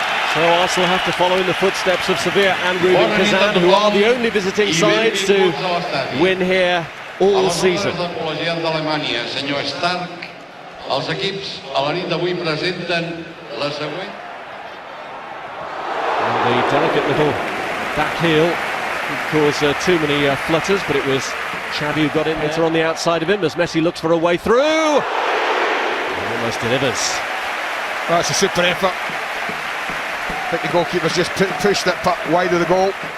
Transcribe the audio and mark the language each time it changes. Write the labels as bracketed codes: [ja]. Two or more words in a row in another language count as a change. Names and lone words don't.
[en] So Arsenal have to follow in the footsteps of Sevilla and Rubin Kazan, who are the only visiting sides to win here all season. [ca] Els equips a la nit d'avui presenten la següent. [en] The delicate little back heel didn't cause too many flutters, but it was Xavi who got in better on the outside of him as Messi looks for a way through. And almost delivers. Well, that's a super effort. I think the goalkeeper's just pushed that puck wide of the goal.